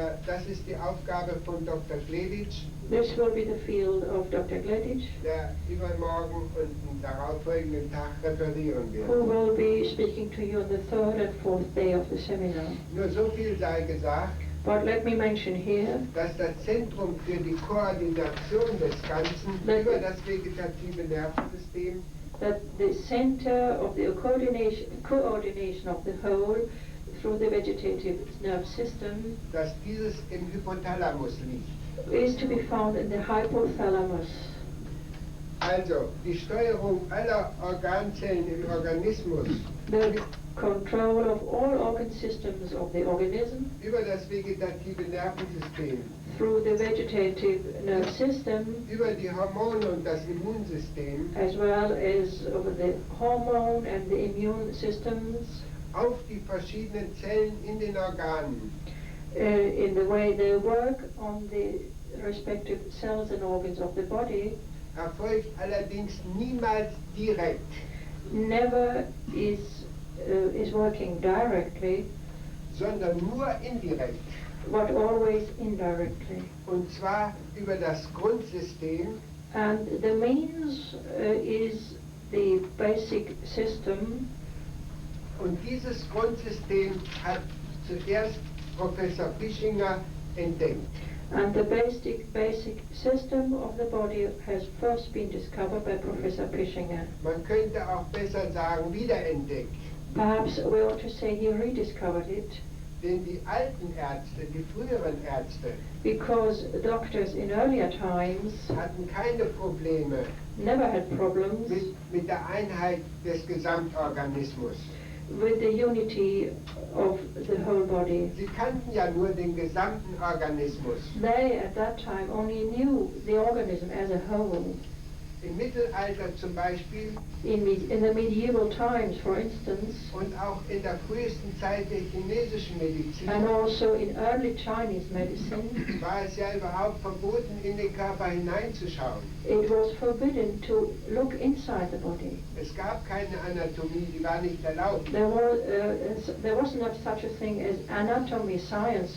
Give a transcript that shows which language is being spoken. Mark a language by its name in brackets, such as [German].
[German] Das ist die Aufgabe von Dr. Gleditsch, [English] This will be the field of Dr. Gleditsch, [German] der übermorgen und am darauffolgenden Tag referieren [English] who [German] wird. [English] will be speaking to you on the third and fourth day of the seminar. [German] Nur so viel sei gesagt, [English] But let me mention here [German] dass das Zentrum für die Koordination des Ganzen über das vegetative Nervensystem [English] that the center of the coordination of the whole through the vegetative nerve system [German] dass dieses im Hypothalamus liegt. [English] is to be found in the hypothalamus. [German] Also die Steuerung aller Organzellen im Organismus [English] The control of all organ systems of the organism [German] über das vegetative Nervensystem, [English] through the vegetative nerve system, [German] über die Hormone und das Immunsystem [English] as well as over the hormone and the immune systems, [German] auf die verschiedenen Zellen in den Organen [English] in the way they work on the respective cells and organs of the body, [German] erfolgt allerdings niemals direkt, [English] never is working directly, [German] sondern nur indirekt. [English] but always indirectly. [German] Und zwar über das Grundsystem, [English] And the means is the basic system, [German] und dieses Grundsystem hat zuerst Professor Fischinger entdeckt. [English] And the basic system of the body has first been discovered by Professor Pischinger. [German] Man könnte auch besser sagen, wiederentdeckt. [English] Perhaps we ought to say he rediscovered it. [German] Denn die alten Ärzte, die früheren Ärzte, [English] Because doctors in earlier times [German] hatten keine Probleme [English] never had problems [German] mit der Einheit des Gesamtorganismus. [English] with the unity of the whole body. [German] Sie kannten ja nur den gesamten Organismus. [English] They at that time only knew the organism as a whole. [German] Im Mittelalter zum Beispiel [English] In the medieval times, for instance, [German] und auch in der frühesten Zeit der chinesischen Medizin [English] and also in early Chinese medicine, [German] war es ja überhaupt verboten, in den Körper hineinzuschauen. [English] it was forbidden to look inside the body. [German] Es gab keine Anatomie, die war nicht erlaubt. [English] There was not such a thing as anatomy, science.